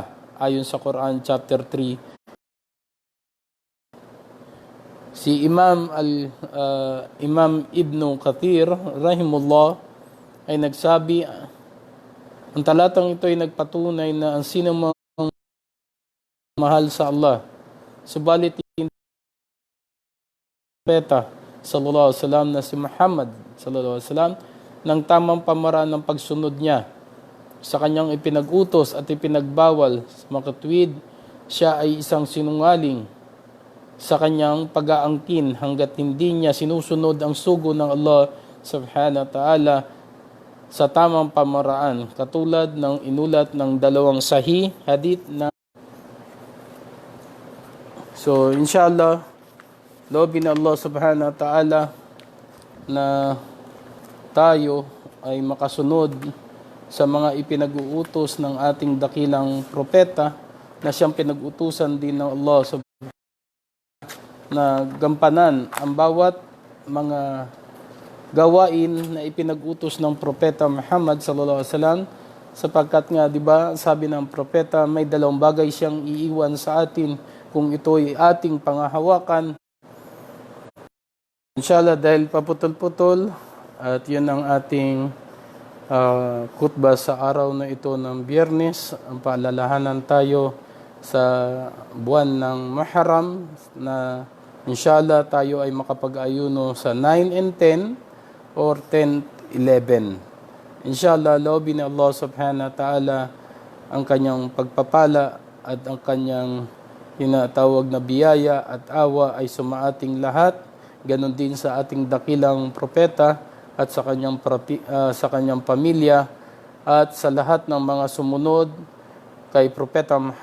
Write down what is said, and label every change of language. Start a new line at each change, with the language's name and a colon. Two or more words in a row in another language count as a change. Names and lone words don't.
Filipino: Ayon sa Quran chapter 3. Si Imam Ibn Kathir rahimullah ay nagsabi, ang talatang ito ay nagpatunay na ang sino mang mahal sa Allah, subalit propeta
Arabic: صلى الله عليه وسلم
Filipino: na si Muhammad
Arabic: صلى الله عليه وسلم
Filipino: ng tamang pamaraan ng pagsunod niya sa kanyang ipinag-utos at ipinagbawal sa makatwid, siya ay isang sinungaling sa kanyang pag-aangkin hanggat hindi niya sinusunod ang sugo ng Allah
Arabic: سبحانه وتعالى
Filipino: sa tamang pamaraan, katulad ng inulat ng dalawang sahih hadith na inshallah loobin Allah
Arabic: سبحانه وتعالى
Filipino: na tayo ay makasunod sa mga ipinag-uutos ng ating dakilang propeta na siyang pinag-utusan din ng Allah subhanahu na gampanan ang bawat mga gawain na ipinag-utos ng propeta Muhammad
Arabic: صلى الله عليه وسلم,
Filipino: sapagkat nga 'di ba sabi ng propeta, may dalawang bagay siyang iiwan sa atin kung ito'y ating pangahawakan. Inshallah, dahil paputol-putol at 'yun ang ating khutbah sa araw na ito ng Biyernes, ang paalalahanan tayo sa buwan ng Muharram na inshallah tayo ay makapag-ayuno sa 9 and 10 or 10, 11. Inshallah, loobin ni Allah
Arabic: سبحانه وتعالى
Filipino: ang kanyang pagpapala at ang kanyang tinatawag na biyaya at awa ay sumaating lahat, ganon din sa ating dakilang propeta at sa kanyang pamilya at sa lahat ng mga sumunod kay Propeta Muhammad